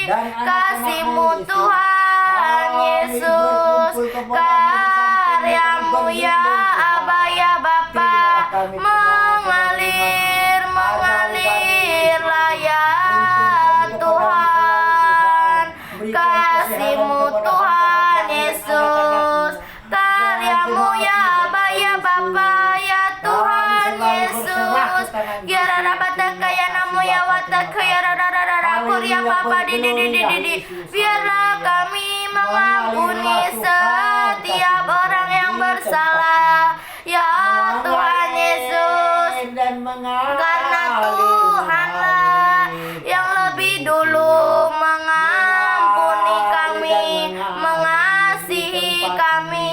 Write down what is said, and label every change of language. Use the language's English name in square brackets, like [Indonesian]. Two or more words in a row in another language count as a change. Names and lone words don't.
[Indonesian] Kasih-Mu Tuhan Yesus, karya-Mu ya Aba ya Bapa, mengalir, mengalirlah ya Tuhan. Kasih-Mu Tuhan Yesus, karya-Mu ya Aba ya Bapa ya Tuhan Yesus. Biarlah bataka ya namu ya wataka ya rararara kuria Bapa di. Biarlah kami mengampuni setiap orang yang bersalah ya Tuhan Yesus, karena Tuhanlah yang lebih dulu mengampuni kami, mengasihi kami.